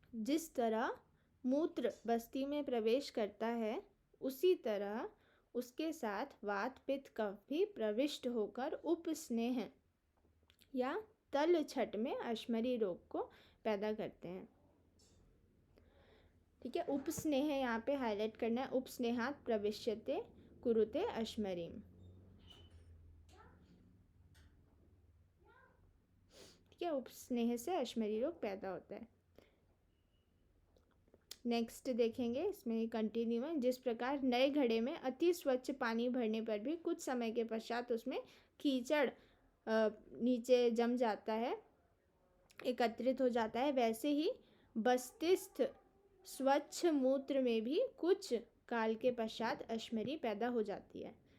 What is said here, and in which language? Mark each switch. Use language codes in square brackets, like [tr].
[hi] जिस तरह मूत्र बस्ती में प्रवेश करता है, उसी तरह उसके साथ वात पित्त कफ भी प्रविष्ट होकर उपस्नेह या तल छट में अश्मरी रोग को पैदा करते हैं। ठीक है, उपस्नेह यहाँ पे हाईलाइट करना है। [sa] उपस्नेहात प्रविश्यते कुरुते अश्मरीम। [hi] ठीक है, उपस्नेह से अश्मरी रोग पैदा होता है। नेक्स्ट देखेंगे, इसमें कंटिन्यू है। जिस प्रकार नए घड़े में अति स्वच्छ पानी भरने पर भी कुछ समय के पश्चात उसमें कीचड़ नीचे जम जाता है, एकत्रित हो जाता है, वैसे ही बस्तिस्थ स्वच्छ मूत्र में भी कुछ काल के पश्चात अश्मरी पैदा हो जाती है।